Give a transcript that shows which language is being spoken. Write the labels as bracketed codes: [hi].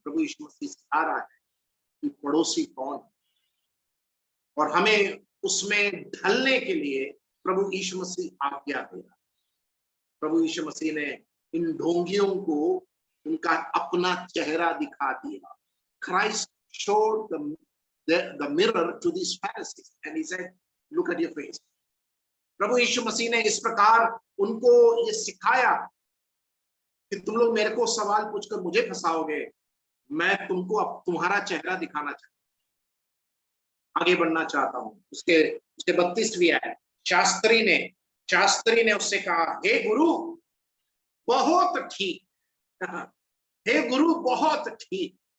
[hi] प्रभु यीशु मसीह सिखा रहा है कि पड़ोसी कौन है, और हमें उसमें ढलने के लिए प्रभु यीशु मसीह आज्ञा दे रहा है। प्रभु यीशु मसीह ने इन ढोंगियों को उनका अपना चेहरा दिखा दिया। [en] Christ showed the mirror to these Pharisees and he said, look at your face. [hi] प्रभु यीशु मसीह ने इस प्रकार उनको ये सिखाया कि तुम लोग मेरे को सवाल पूछकर मुझे फंसाओगे, मैं तुमको अब तुम्हारा चेहरा दिखाना चाहता हूं, आगे बढ़ना चाहता हूं। उसके 32वीं आयत, शास्त्री ने उससे कहा, हे गुरु बहुत ठीक, हे गुरु बहुत ठीक।